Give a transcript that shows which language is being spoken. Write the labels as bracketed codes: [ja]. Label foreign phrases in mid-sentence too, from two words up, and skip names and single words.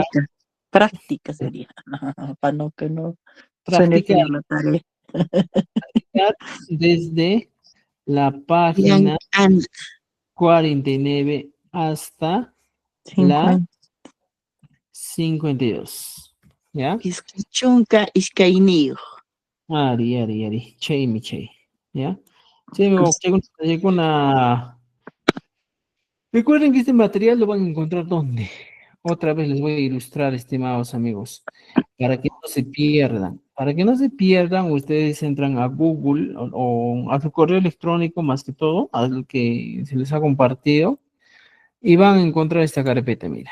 [es] práctica sería, para no que no suene practicar, feo la tarea. desde la página 49 hasta la 52, ¿ya? [qu] Chunka iskainio. Ari, Chey, [es] ¿ya? Sí, llegó una... Recuerden que este material lo van a encontrar ¿dónde? Otra vez les voy a ilustrar, estimados amigos, para que no se pierdan. Para que no se pierdan, ustedes entran a Google o a su correo electrónico, más que todo, al que se les ha compartido, y van a encontrar esta carpeta, mira.